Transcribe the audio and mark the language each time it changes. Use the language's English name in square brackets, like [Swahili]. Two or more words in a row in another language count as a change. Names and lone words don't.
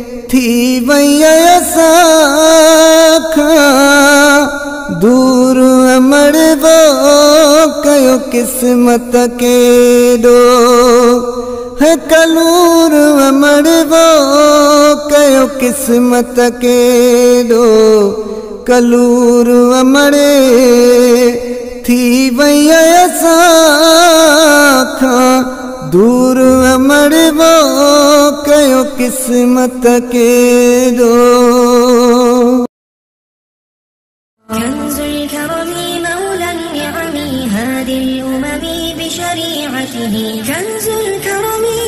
[Sindhi] ٿي وئي اسان کان دور، امر وو ڪيو قسمت ڪيڏو، هي ڪلور امر وو ڪيو قسمت ڪيڏو، ڪلور امر ٿي وئي اسان کان دور، امر وو ڪيو قسمت ڪيڏو. [Arabic] كنز الكرم مولى النعم هادي الأمم بشريعته، كنز الكرم